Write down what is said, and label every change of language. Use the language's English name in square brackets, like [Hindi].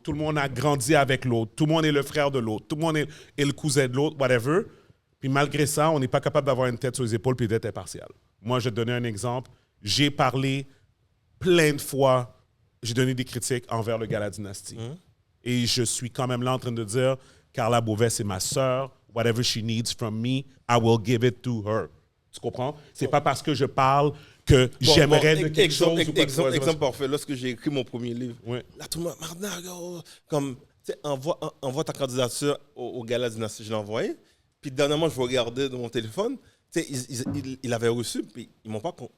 [French] Tout le monde a grandi avec l'autre. Tout le monde est le frère de l'autre. Tout le monde est le cousin de l'autre, whatever. Puis malgré ça, on n'est pas capable d'avoir une tête sur les épaules et d'être impartial. Moi, je vais te donner un exemple. J'ai parlé plein de fois, j'ai donné des critiques envers le Gala Dynastie. Et je suis quand même là en train de dire, Carla Beauvais, c'est ma sœur. [English] Whatever she needs from me, I will give it to her. [French] Tu comprends? C'est pas parce que je parle que j'aimerais de quelque chose. Ou quoi que ce soit. Exemple parfait, lorsque j'ai écrit mon premier livre, Ouais. là, tout le monde, Marna, comme, tu sais, envoie ta candidature au Gala Dynastie, je l'ai envoyé. Puis dernièrement, je regardais dans mon téléphone, tu sais, ils l'avaient reçu, puis ils m'ont pas.